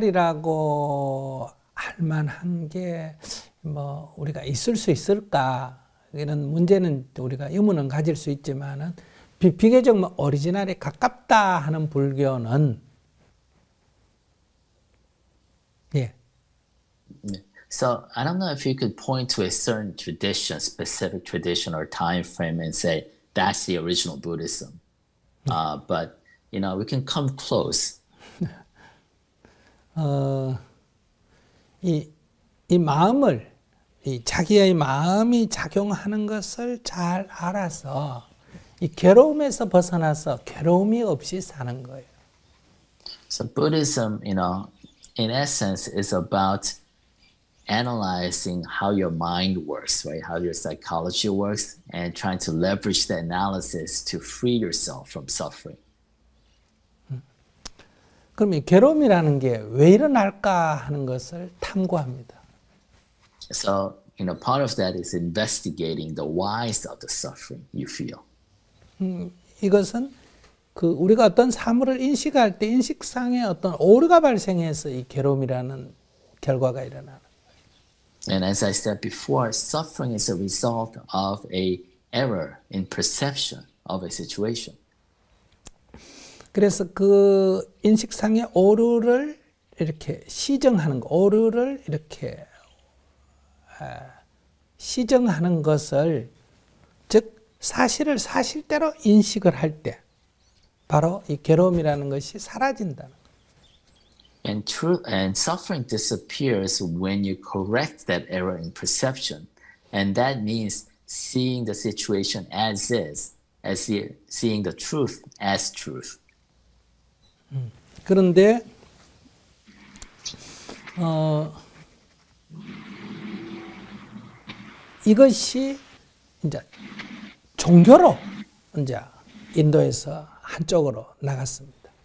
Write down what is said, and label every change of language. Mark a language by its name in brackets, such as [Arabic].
[Korean] 오리지널이라고 할 만한 게 우리가 있을 수 있을까? 이런 문제는 우리가 의문은 가질 수 있지만은 비교적 오리지널에 가깝다 하는 불교는 예. [English] So I don't know if you could point to a certain tradition, specific tradition or time frame and say that's the original Buddhism. But we can come close. [Korean] 이 마음을 자기의 마음이 작용하는 것을 잘 알아서 이 괴로움에서 벗어나서 괴로움이 없이 사는 거예요. [English] So Buddhism, in essence, is about analyzing how your mind works, right? How your psychology works, and trying to leverage the analysis to free yourself from suffering. [Korean] 그럼 이 괴로움이라는 게 왜 일어날까 하는 것을 탐구합니다. [English] So, part of that is investigating the whys of the suffering you feel. [Korean] 이것은 우리가 어떤 사물을 인식할 때 인식상의 어떤 오류가 발생해서 이 괴로움이라는 결과가 일어나는. [English] And as I said before, suffering is a result of a error in perception of a situation. [Korean] 그래서 그 인식상의 오류를 이렇게 시정하는 거, 오류를 이렇게 시정하는 것을, 즉 사실을 사실대로 인식을 할 때 바로 이 괴로움이라는 것이 사라진다는 거예요. [English] And suffering disappears when you correct that error in perception. And that means seeing the situation as is, seeing the truth as truth. [Korean] 그런데 이것이 이제 종교로 이제 인도에서 한쪽으로 나갔습니다.